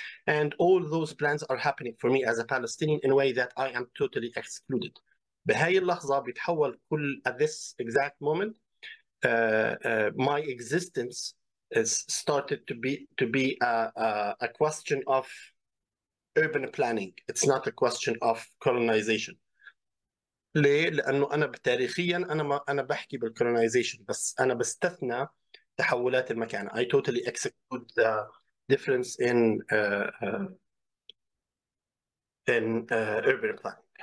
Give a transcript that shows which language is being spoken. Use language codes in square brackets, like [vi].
[en] And all those plans are happening for me as a Palestinian in a way that I am totally excluded. [ar] بهاي اللحظة بيتحول كل [en] at this exact moment my existence has started to be a question of urban planning. It's not a question of colonization. [ar] ليه؟ لأنه أنا تاريخياً أنا بحكي بالcolonization، بس أنا بستثنى تحولات المكان. [en] I totally exclude the difference in urban planning.